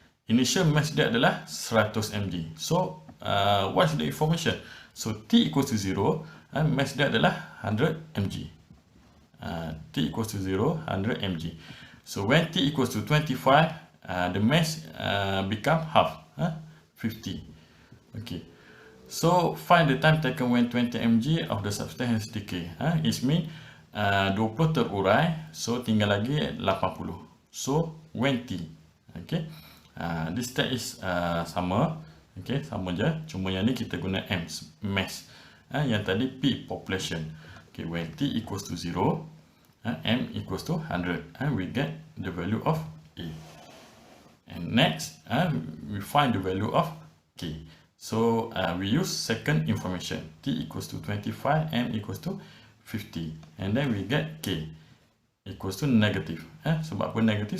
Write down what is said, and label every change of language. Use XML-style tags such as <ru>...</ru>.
<en>Initial mass</en> <ms>dia adalah 100 mg.</ms> <en>So, what's the information? So, T equals to 0,</en> <ms>mass dia adalah 100 mg.</ms> <en>T equals to 0, 100 mg. So, when T equals to 25, the mass become half, 50. Okay. So, find the time taken when 20 mg of the substance has decayed. It means 20 terurai, so</en> <ms>tinggal lagi 80.</ms> <en>So, when T. Okay. This step is sama. Okay,</en> <ms>sama je. Cuma yang ni kita guna M, mass. Yang tadi P, population.</ms> <en>Okay, when T equals to 0, M equals to 100. We get the value of A. And next, we find the value of K. So we use second information, T equals to 25, M equals to 50, and then we get K equals to negative.</en> <ms>Sebab apa negatif?</ms>